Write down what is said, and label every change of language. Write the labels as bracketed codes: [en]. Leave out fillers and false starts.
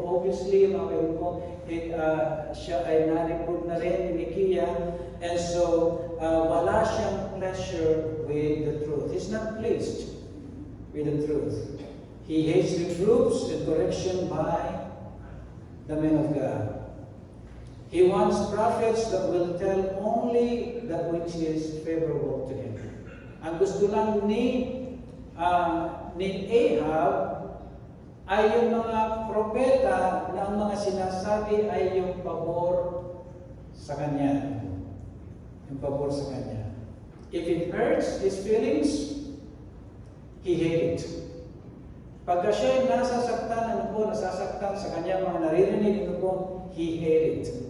[tl] Obviously, mga po, siya ay na-reprove na rin ni Micaiah, and so, [en] wala siyang pleasure with the truth. He's not pleased with the truth. He hates reproofs and correction by the men of God. He wants prophets that will tell only that which is favorable to him. [tl] Ang gusto lang ni Ahab ay yung mga propeta na ang mga sinasabi ay yung pabor sa kanya. Yung pabor sa kanya. [en] If it hurts his feelings, he hates it. [tl] Pagka siya nasasaktan, nasasaktan sa kanya mga naririnig, [en] he hated it.